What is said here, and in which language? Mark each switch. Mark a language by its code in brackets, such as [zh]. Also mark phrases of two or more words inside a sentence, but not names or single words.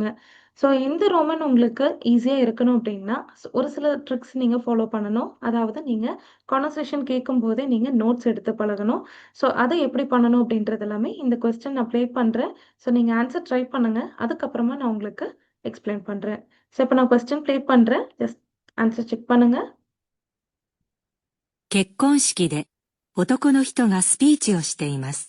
[ta] ஸோ இந்த ரோமன் உங்களுக்கு ஈஸியாக இருக்கணும் அப்படின்னா ஒரு சில ட்ரிக்ஸ் நீங்கள் ஃபாலோ பண்ணணும். அதாவது நீங்கள் கான்வர்சேஷன் கேட்கும் போதே நீங்கள் நோட்ஸ் எடுத்து பழகணும். ஸோ அதை எப்படி பண்ணணும் அப்படின்றது எல்லாமே இந்த கொஸ்டின் நான் ப்ளே பண்ணுறேன். ஸோ நீங்கள் [en] answer try [ta] பண்ணுங்கள். அதுக்கப்புறமா நான் உங்களுக்கு எக்ஸ்பிளைன் பண்ணுறேன். ஸோ இப்போ நான் [en] question play [ta] பண்ணுறேன். [en] just answer check [ta] பண்ணுங்கள். [ja] 結婚式で男の人がスピーチをしています。